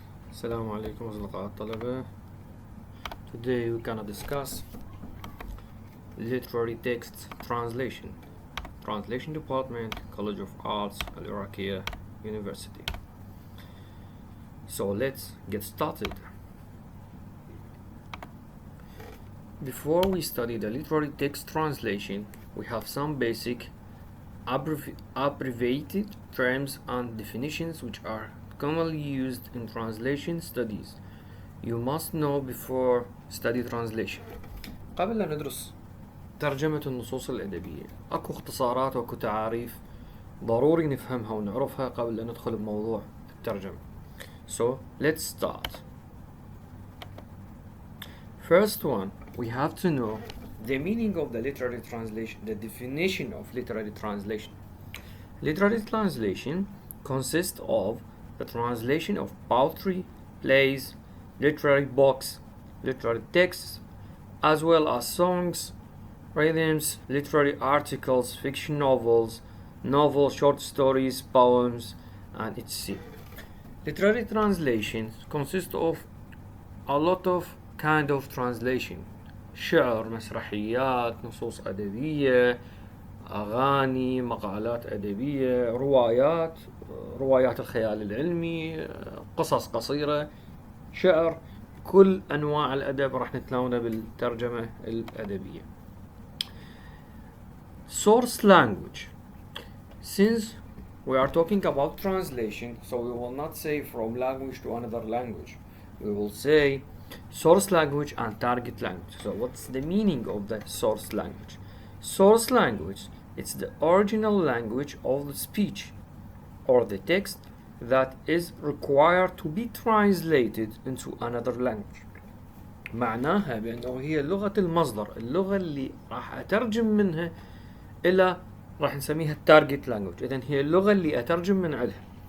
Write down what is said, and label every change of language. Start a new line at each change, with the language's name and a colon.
Arabic: السلام عليكم أصدقاء الطلبة.
English: Today we're gonna discuss literary text translation department, College of Arts, Al Iraqiyya University. So let's get started. Before we study the literary text translation, we have some basic abbreviated terms and definitions which are commonly used in translation studies. You must know before study translation.
Arabic: قبل أن ندرس ترجمة النصوص الأدبية أكو اختصارات وأكو تعاريف ضروري نفهمها ونعرفها قبل أن ندخل بموضوع الترجمة.
English: So let's start. First one, we have to know the meaning of the literary translation, the definition of literary translation. Literary translation consists of the translation of poetry, plays, literary books, literary texts, as well as songs, rhythms, literary articles, fiction novels, short stories, poems, and etc. Literary translation consists of a lot of kind of translation.
Arabic: شعر، مسرحيات، نصوص أدبية، أغاني، مقالات أدبية، روايات الخيال العلمي، قصص قصيرة، شعر، كل أنواع الأدب راح نتناولها بالترجمة الأدبية.
English: Source language. Since we are talking about translation, so we will not say from language to another language. We will say source language and target language. So what's the meaning of the source language? Source language, it's the original language of the speech or the text that is required to be translated into another language.
Arabic: معناها بأنه هي لغة المصدر، اللغة اللي راح أترجم منها إلى راح نسميها
English: target language.
Arabic: إذن هي اللغة اللي أترجم من عليها.